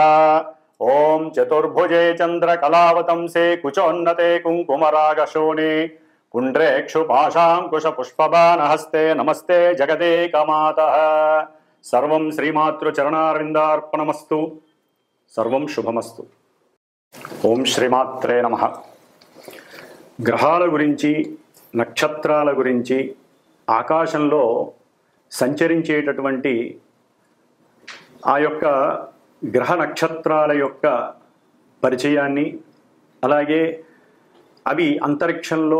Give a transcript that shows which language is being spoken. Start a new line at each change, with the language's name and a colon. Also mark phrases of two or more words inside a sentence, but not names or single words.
Sanskrit: ओम चतुर्भुजे चंद्रकलावतंसे कुचोन्नते कुंकुमरागशोणे पुण्ड्रेक्षुपाशाङ्कुशपुष्पबाणहस्ते नमस्ते जगदेकमातः। सर्वं श्रीमातृचरणारविन्दार्पणमस्तु। सर्वं शुभमस्तु। ఓం శ్రీమాత్రే నమః.
Telugu: గ్రహాల గురించి, నక్షత్రాల గురించి, ఆకాశంలో సంచరించేటటువంటి ఆ యొక్క గ్రహ నక్షత్రాల యొక్క పరిచయాన్ని, అలాగే అవి అంతరిక్షంలో